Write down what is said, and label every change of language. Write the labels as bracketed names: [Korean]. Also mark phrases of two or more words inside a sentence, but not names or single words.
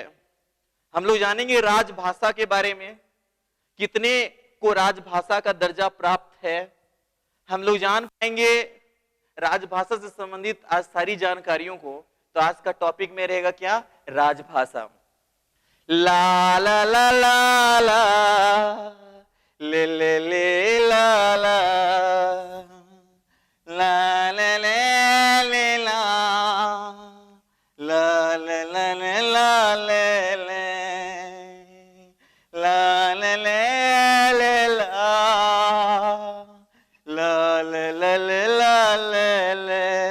[Hindi] हम लोग जानेंगे राजभाषा के बारे में, कितने को राजभाषा का दर्जा प्राप्त है। हम लोग जान पाएंगे राजभाषा से संबंधित आज सारी जानकारियों को। तो आज का टॉपिक में रहेगा क्या, राजभाषा। ला ला ला ला ला ले ला ला ला ले ले ला ला ले ले ला ले ले ला ले ले ला ला ले ले ला ले ले।